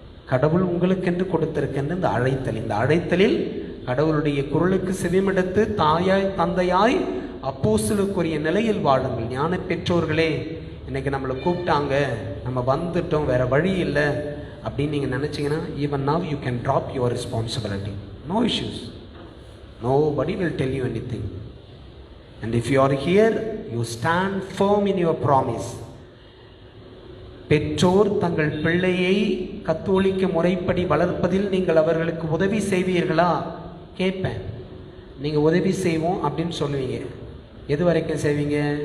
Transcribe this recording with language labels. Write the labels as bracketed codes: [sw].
[ta] கடவுள் உங்களுக்கென்று கொடுத்திருக்கின்ற இந்த அழைத்தல், இந்த அழைத்தலில் கடவுளுடைய குரலுக்கு செவிமடுத்து தாயாய் தந்தையாய் அப்போஸ்தலருக்குரிய நிலையில் வாழுங்கள். ஞான பெற்றோர்களே, இன்னைக்கு நம்மளை கூப்பிட்டாங்க, நம்ம வந்துட்டோம், வேற வழி இல்லை அப்படின்னு நீங்கள் நினச்சிங்கன்னா, [en] Even now you can drop your responsibility. No issues. Nobody will tell you anything. And if you are here, you stand firm in your promise. [ta] பெற்றோர் தங்கள் பிள்ளையை கத்தோலிக்க முறைப்படி வளர்ப்பதில் நீங்கள் அவர்களுக்கு உதவி செய்வீர்களா கேட்பேன். நீங்கள் உதவி செய்வோம் அப்படின்னு சொல்லுவீங்க. எது வரைக்கும் செய்வீங்க?